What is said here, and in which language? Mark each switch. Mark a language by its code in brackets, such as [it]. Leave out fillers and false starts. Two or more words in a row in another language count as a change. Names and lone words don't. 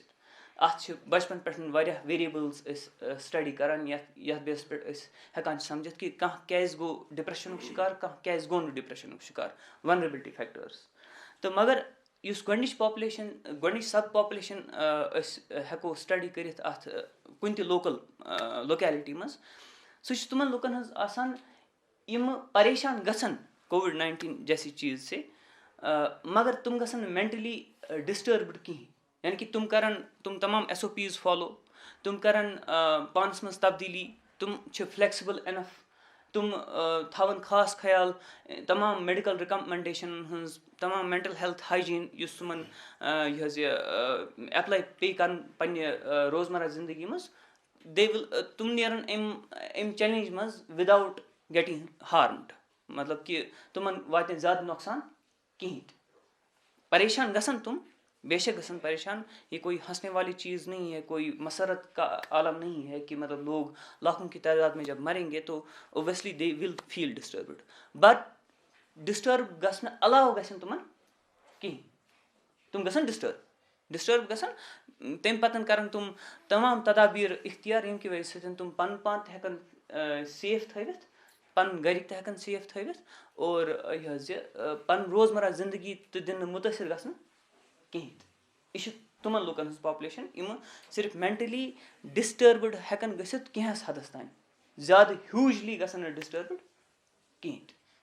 [ks] اَتھ چھِ بچپن پٮ۪ٹھ واریاہ ویریبلز أسۍ سٹڈی کران، یتھ بیسس پٮ۪ٹھ أسۍ ہٮ۪کان چھِ سمجھتھ کہ کانٛہہ کیازِ گوٚو ڈپریشنُک شِکار، کانٛہہ کیازِ گوٚو نہٕ ڈپریشنُک شِکار، ونریبلٹی فیکٹٲرٕس. تہٕ مگر یُس گۄڈنِچ [en] sub population [ks] أسۍ ہٮ۪کو سٹڈی کٔرِتھ اَتھ کُنہِ تہِ لوکیلٹی منٛز، سُہ چھِ تِمن لُکن ہٕنٛز آسان یِم پریشان گژھن [ur] کووڈ-19 جیسی چیز سے، [ks] مگر تِم گژھن نہٕ [en] mentally disturbed [ks] کِہینۍ. یعنی کہ تِم تمام SOPs فالو، تِم کرن پانس منٛز تبدیٖلی، تِم چھِ [en] flexible enough, [ks] تِم تھاون خاص خیال تمام میڈیکل رِکمنڈیشنن ہٕنٛز، تمام [en] mental health hygiene [ks] یُس تِمن یہِ حظ یہِ ایپلاے پیٚیہِ کرُن پننہِ روزمرہ زندگی منٛز. تِم نیرن امہِ چیلینج منٛز [en] without getting harmed. [ks] مطلب کہ تِمن واتہِ نہٕ زیادٕ نۄقصان کِہینۍ تہِ. پریشان گژھن تِم، بے شک گژھن پریشان. [ur] یہ کوئی ہنسنے والی چیز نہیں ہے، کوئی مسرت کا عالم نہیں ہے کہ مطلب لوگ لاکھوں کی تعداد میں جب مریں گے تو [en] obviously they will feel disturbed. [ks] بٹ ڈسٹرب گژھنہٕ علاوٕ گژھن تِمن کِہینۍ، تِم گژھن ڈسٹرب. ڈسٹرب گژھان تمہِ پَتہٕ کَرَن تِم تمام تدابیٖر اختیار ییٚمہِ کہِ وجہ سۭتۍ تِم پَنُن پان تہِ ہٮ۪کَن سیف تھٲوِتھ پَنُن گَرِکۍ تہِ ہٮ۪کَن سیف تھٲوِتھ اور یہِ حظ یہِ پَنُن روزمرہ زندگی تہِ دِنہٕ مُتٲثر گژھن کِہیٖنۍ تہِ یہِ چھِ تِمَن لُکَن ہٕنٛز پاپلیشَن یِمہٕ صرف [en] mentally disturbed [ks] ہٮ۪کَن گٔژھِتھ کینٛہَس حدَس تانۍ زیادٕ ہیوٗجلی گژھن نہٕ ڈِسٹٔربٕڈ کِہیٖنۍ تہِ